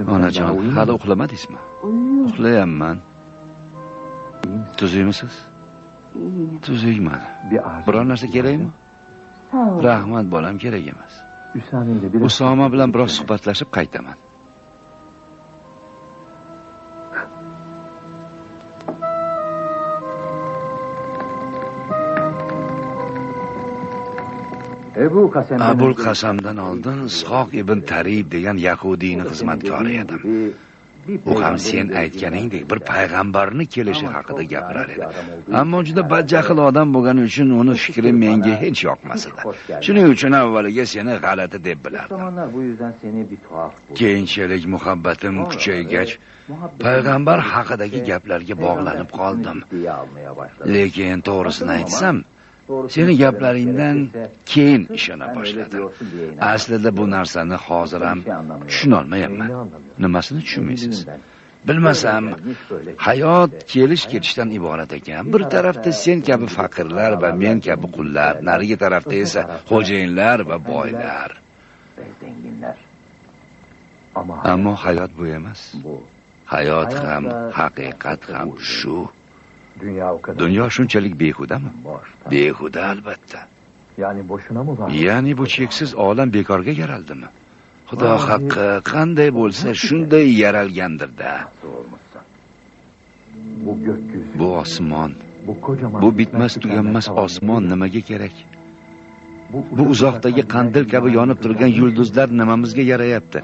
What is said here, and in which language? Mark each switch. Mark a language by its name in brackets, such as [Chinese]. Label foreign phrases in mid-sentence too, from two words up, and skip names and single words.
[Uzbek] Onajon, hali uxlamadingizmi? [Turkish] Uyuyor. [Uzbek] Uxlayapman. Tuzukmisiz? [Turkish] İyi. [Uzbek] Tuzukman. [Turkish] Bir ağacı. [Uzbek] Biror narsa kerakmi? [Turkish] Sağ ol. [Uzbek] Rahmat, bolam, kerak emas. [Turkish] Hüsame ile biraz. [Uzbek] Usoma bilan biroz suhbatlashib qaytaman. Abul Qasamdan oldin Ishoq ibn Tarib degan yahudiyning xizmatkori edim. U ham sen aytganingdek bir payg'ambarni kelishi haqida gapirar edi. Ammo juda badjahl odam bo'lgani uchun uni fikri menga hech yoqmas edi. Shuning uchun avvaliga seni g'alati deb bilardim. [Turkish] Zamanlar bu yüzden seni bir tuhaf buldu. [Uzbek] Keyinchalik muhabbatim kuchaygach, payg'ambar haqidagi gaplarga bog'lanib qoldim. Lekin to'g'risini aytsam, seni gaplaringdan keyin ishona boshladim. Aslida bu narsani hozir ham tushuna olmayapman. Nimasini tushunmaysiz? Bilmasam, hayot kelish-ketishdan iborat ekan. Bir tarafda sen kabi faqirlar va men kabi qullar, narigi tarafda esa xo'jayinlar va boylar. Ammo hayot bu emas. Hayot ham, haqiqat ham shu. Dunyo shunchalik behudami? Behuda albatta. [Turkish] Yani boşuna mı var? [Uzbek] Ya'ni bu cheksiz olam bekorga yaraldimi? Xudo haqqi, qanday bo'lsa shunday yaralgandir-da. [Turkish] Bu gökyüzü. [Uzbek] Bu osmon, [Turkish] Bu kocaman. [Uzbek] bu bitmas tuganmas osmon nimaga kerak? Bu uzoqdagi qandil kabi yonib turgan yulduzlar nimamizga yarayapti?